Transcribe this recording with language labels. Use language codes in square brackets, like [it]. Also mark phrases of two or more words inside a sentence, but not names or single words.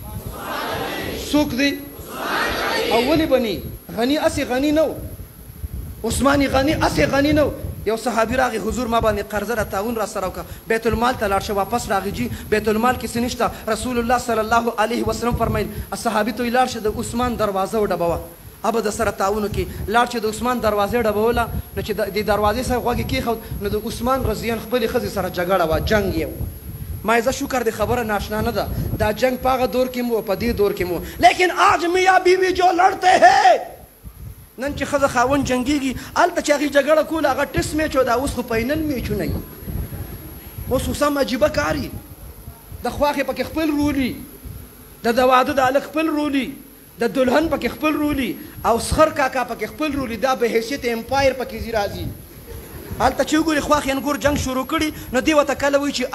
[ps] دی اولی بني غني اسې غني نه عثماني غني اسې غني نه یو صحابي راغی حضور ما باندې قرضه را تعاون را سره وکړه بیت المال ته لاړ شه واپس راغی جي بیت المال کې څه نشته رسول الله [ar] صلی الله علیه وسلم [ps] فرمایل صحابي ته لاړ شه د عثمان دروازه وډبوه ابه د سره تعاون کې لاړ چې د عثمان دروازه ډبوله نو چې د دروازې سره غوږ کېښود نو د عثمان رضیان خپلې ښځې سره جګړه وه جنګ یې ما زه شکر دی خبره ناشنا نه ده دا جنگ په هغه دور کې مو په دې دور کې مو [ur] لیکن آج میاں بیوی جو لڑتے ہیں [ps] نن چې ښځه خاوند جنګېږي هلته چې هغې جګړه کوله هغه [en] test match [ps] و دا اوس خو [en] final matches [ps] وي اوس خو سم عجیبه کار وي د خواښې پکې خپل رولي د واده د هلک خپل رولي د دلهن پکې خپل رولي او سخر کاکا پکې خپل رولي دا به حیثیت امپایر پکې ځي راځي هلته چې وګورې خواښې انګور جنګ شروع کړي نو دې ورته کله وایي چې